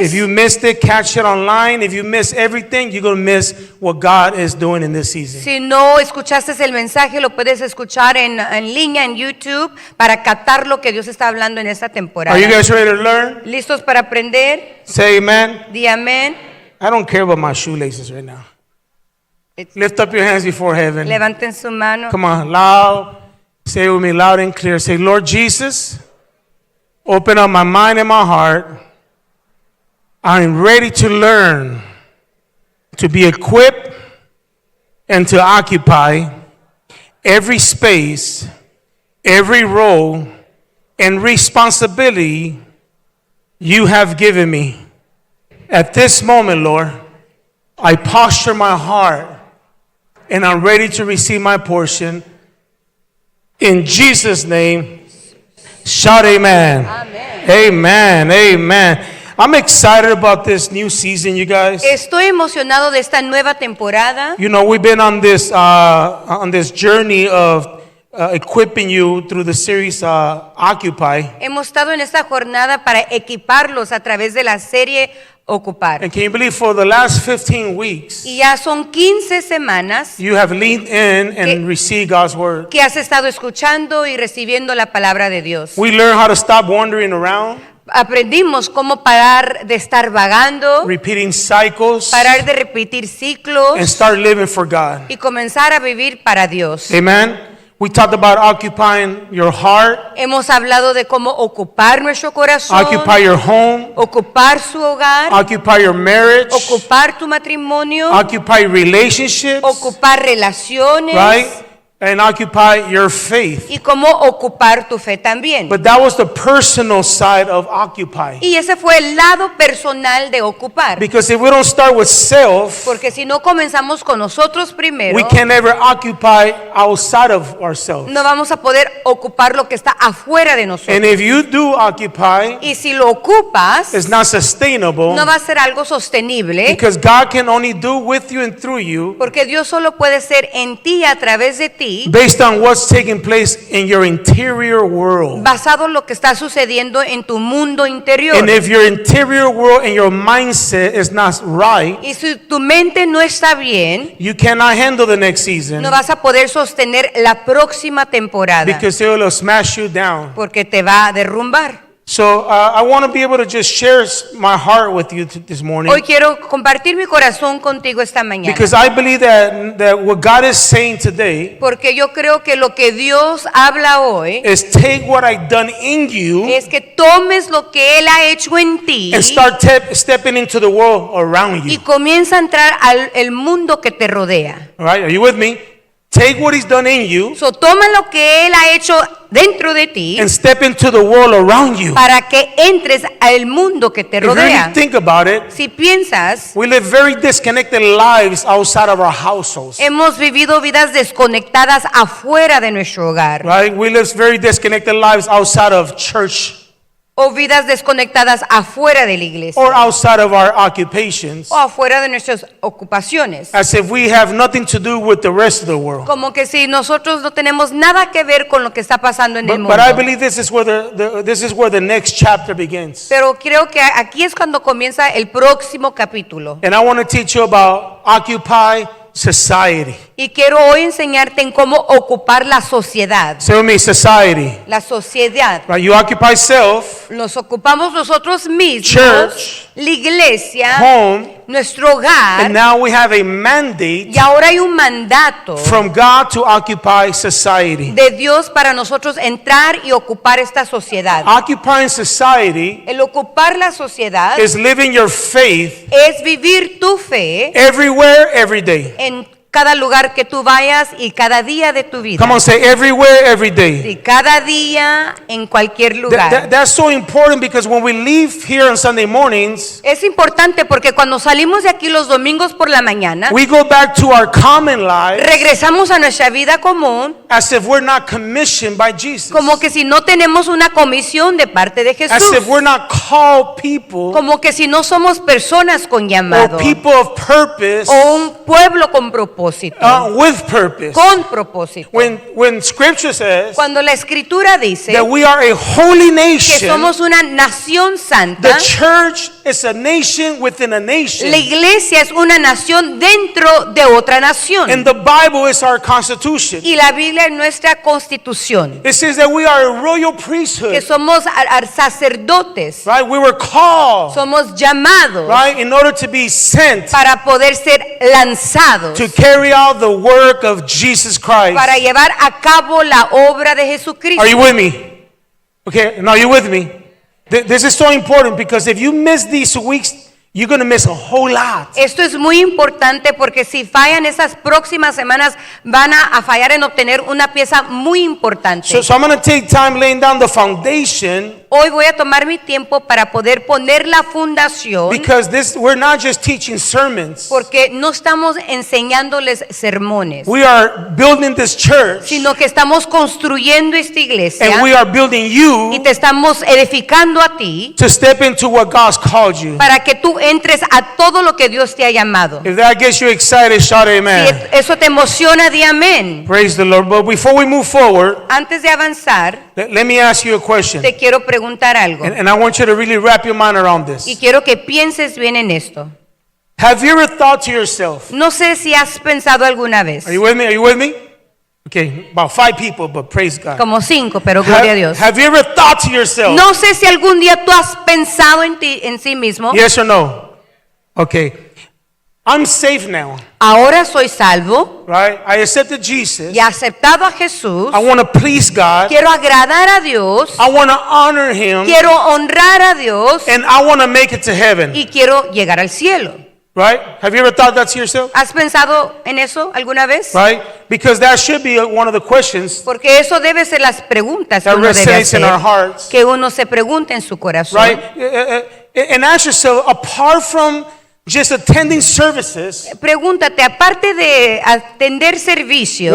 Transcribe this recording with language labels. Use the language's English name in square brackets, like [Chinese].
[English] If you missed it, catch it online. If you miss everything, you're going to miss what God is doing in this season. [Spanish] Si no escuchaste el mensaje, lo puedes escuchar en línea en YouTube para captar lo que Dios está hablando en esta temporada. [English] Are you guys ready to learn? [Spanish] ¿Listos para aprender? [English] Say amen. [Spanish] Di amén. [English] I don't care about my shoelaces right now. Lift up your hands before heaven. [Spanish] Levanten su mano. [English] Come on, loud. Say it with me loud and clear. Say, Lord Jesus, open up my mind and my heart. I'm ready to learn, to be equipped, and to occupy every space, every role, and responsibility you have given me. At this moment, Lord, I posture my heart and I'm ready to receive my portion. In Jesus' name, shout amen. [Spanish] Amén. [English] Amen. Amen. I'm excited about this new season, you guys. [Spanish] Estoy emocionado de esta nueva temporada. [English] You know, we've been on this journey of equipping you through the series Occupy. [Spanish] Hemos estado en esta jornada para equiparlos a través de la serie Ocupar. [English] And can you believe for the last 15 weeks, [Spanish] Y ya son 15 semanas [English] you have leaned in and received God's word. [Spanish] que has estado escuchando y recibiendo la palabra de Dios. [English] We learned how to stop wandering around, [Spanish] Aprendimos cómo parar de estar vagando, [English] repeating cycles, [Spanish] parar de repetir ciclos [English] and start living for God. [Spanish] y comenzar a vivir para Dios. [English] Amen. We talked about occupying your heart, [Spanish] Hemos hablado de cómo ocupar nuestro corazón, [English] occupy your home, [Spanish] ocupar su hogar, [English] occupy your marriage, [Spanish] ocupar tu matrimonio, [English] occupy relationships, [Spanish] ocupar relaciones, [English] right? And occupy your faith. [Spanish] y cómo ocupar tu fe también. [English] But that was the personal side of occupy. [Spanish] Y ese fue el lado personal de ocupar. [English] Because if we don't start with self, [Spanish] Porque si no comenzamos con nosotros primero, [English] we can never occupy outside of ourselves. [Spanish] no vamos a poder ocupar lo que está afuera de nosotros. [English] And if you do occupy, [Spanish] Y si lo ocupas, [English] it's not sustainable, [Spanish] no va a ser algo sostenible, [English] because God can only do with you and through you [Spanish] porque Dios solo puede ser en ti, a través de ti, [English] based on what's taking place in your interior world. [Spanish] basado en lo que está sucediendo en tu mundo interior. [English] And if your interior world and your mindset is not right, [Spanish] Y si tu mente no está bien, [English] you cannot handle the next season, [Spanish] no vas a poder sostener la próxima temporada, [English] because it will smash you down. [Spanish] porque te va a derrumbar. [English] So I want to be able to just share my heart with you this morning, [Spanish] Hoy quiero compartir mi corazón contigo esta mañana. [English] because I believe that what God is saying today [Spanish] Porque yo creo que lo que Dios habla hoy [English] is take what I've done in you [Spanish] es que tomes lo que Él ha hecho en ti [English] and start stepping into the world around [Spanish] y [English] you. [Spanish] comienza a entrar al mundo que te rodea. [English] All right, are you with me? Take what He's done in you [Spanish] So, toma lo que Él ha hecho dentro de ti [English] and step into the world around you. [Spanish] para que entres al mundo que te [English] If you [Spanish] rodea. [English] really think about it, [Spanish] Si piensas, [English] we live very disconnected lives outside of our households. [Spanish] hemos vivido vidas desconectadas afuera de nuestro hogar [English] Right? We live very disconnected lives outside of church [Spanish] o vidas desconectadas afuera de la iglesia [English] or outside of our occupations, [Spanish] o afuera de nuestras ocupaciones. [English] as if we have nothing to do with the rest of the world. [Spanish] Como que si nosotros no tenemos nada que ver con lo que está pasando en el [English] But [Spanish] mundo. [English] I believe this is where this is where the next chapter begins. [Spanish] Pero creo que aquí es cuando comienza el próximo capítulo. [English] And I want to teach you about Occupy Society. [Spanish] Y quiero hoy enseñarte en cómo ocupar la sociedad. [English] Say with me, society. [Spanish] La sociedad. [English] Right? You occupy self, [Spanish] Nos ocupamos nosotros mismos, [English] Church, [Spanish] la iglesia, [English] home, [Spanish] nuestro hogar. [English] and now we have a mandate [Spanish] Y ahora hay un mandato [English] from God to occupy society. [Spanish] de Dios para nosotros entrar y ocupar esta sociedad. [English] Occupying society [Spanish] El ocupar la sociedad [English] is living your faith [Spanish] es vivir tu fe [English] everywhere, every day. [Spanish] en cada lugar que tú vayas y cada día de tu vida. [English] Come on, say everywhere, every day. [Spanish] Y cada día en cualquier lugar. [English] That's so important, because when we leave here on Sunday mornings, [Spanish] Es importante porque cuando salimos de aquí los domingos por la mañana, [English] we go back to our common lives [Spanish] regresamos a nuestra vida común [English] as if we're not commissioned by Jesus, [Spanish] como que si no tenemos una comisión de parte de [English] as [Spanish] Jesús, [English] if we're not called people [Spanish] como que si no somos personas con llamado [English] or people of purpose [Spanish] o un pueblo con propósito, [English] with purpose. [Spanish] con propósito. [English] When Scripture says [Spanish] Cuando la Escritura dice [English] that we are a holy [Spanish] que [English] nation, [Spanish] somos una nación [English] the [Spanish] santa, [English] church is a nation within a nation, [Spanish] la iglesia es una nación dentro de otra nación. [English] and the Bible is our constitution. [Spanish] Y la Biblia es nuestra constitución, [English] It says that we are a royal priesthood, [Spanish] que somos sacerdotes, [English] right? We were called, [Spanish] somos llamados [English] right, in order to be sent [Spanish] para poder ser lanzados, [English] to carry out the work of Jesus Christ. [Spanish] para llevar a cabo la obra de Jesucristo. [English] Are you with me? Okay, now you with me? This is so important, because if you miss these weeks, you're going to miss a whole lot. [Spanish] Esto es muy importante porque si fallan esas próximas semanas van a fallar en obtener una pieza muy importante. [English] So I'm going to take time laying down the foundation, [Spanish] Hoy voy a tomar mi tiempo para poder poner la fundación, [English] because we're not just teaching sermons. [Spanish] porque no estamos enseñándoles sermones, [English] We are building this church, [Spanish] sino que estamos construyendo esta iglesia [English] and we are building [Spanish] y [English] you [Spanish] te estamos edificando a ti [English] to step into what God's called you. [Spanish] para que tú entres a todo lo que Dios te ha llamado. [English] If that gets you excited, shout [Spanish] Si [English] amen. [Spanish] eso te emociona, di amén. [English] Praise the Lord. But before we move forward, [Spanish] Antes de avanzar, [English] let me ask you a question. [Spanish] te quiero preguntar algo [English] And I want you to really wrap your mind around [Spanish] y [English] this. [Spanish] quiero que pienses bien en esto. [English] Have you ever thought to yourself, [Spanish] No sé si has pensado alguna vez, [English] are you with me? Are you with me? Okay, about 5 people, but praise God. [Spanish] como 5, pero gloria a Dios. [English] Have you ever thought to yourself, [Spanish] No sé si algún día tú has pensado en sí mismo, [English] yes or no? Okay, I'm safe now, [Spanish] ahora soy salvo [English] right? I accepted Jesus. [Spanish] y he aceptado a Jesús, [English] I want to please God. [Spanish] quiero agradar a Dios, [English] I want to honor Him, [Spanish] quiero honrar a Dios [English] and I want to make it to heaven, [Spanish] y quiero llegar al cielo. [English] right? Have you ever thought that to yourself? [Spanish] ¿Has pensado en eso alguna vez? [English] Right? Because that should be one of the questions [Spanish] Porque eso debe ser las preguntas que [English] that [Spanish] uno debe [English] resonates in our [Spanish] hacer, [English] hearts, [Spanish] que uno se pregunte en su corazón. [English] right? And ask yourself, apart from just attending services, [Spanish] Pregúntate, aparte de atender servicios,